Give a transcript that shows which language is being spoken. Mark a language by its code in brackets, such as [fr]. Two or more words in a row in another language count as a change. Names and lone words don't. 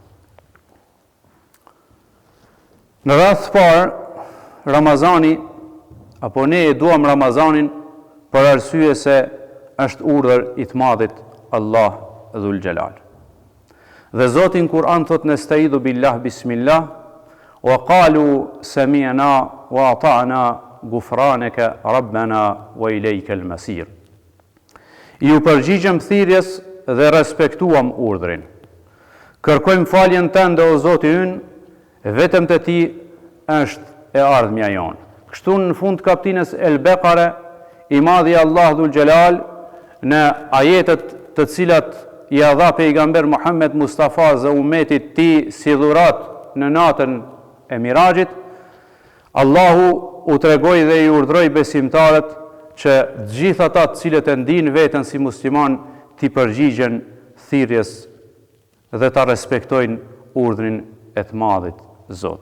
[sq] Në radhë të parë, Ramazani, apo ne e duam Ramazanin për arsye se është urdhër I të madhit Allah [ar] ذو الجلال. [sq] Dhe Zoti në Kur'an thot [ar] نستعيذ بالله بسم الله وقالوا سمعنا وأطعنا غفرانك ربنا وإليك المصير. [sq] Ju përgjigjem thirrjes dhe respektuam urdhrin. Kërkojmë faljen tënde o Zoti ynë, vetëm te ti është e ardhmja jonë. Kështu në fund kapitullit El-Beqare, I madhi Allah [ar] ذو الجلال [sq] në ajetet të cilat I dha pejgamber Muhammed Mustafa dhe ummetit ti si dhurat në natën e Mirajit, Allahu u tregoi dhe I urdhroi besimtarët që gjithë ata të cilët e ndinë veten si musliman t'i përgjigjen thirrjes dhe ta respektojnë urdhrin e të madhit Zot.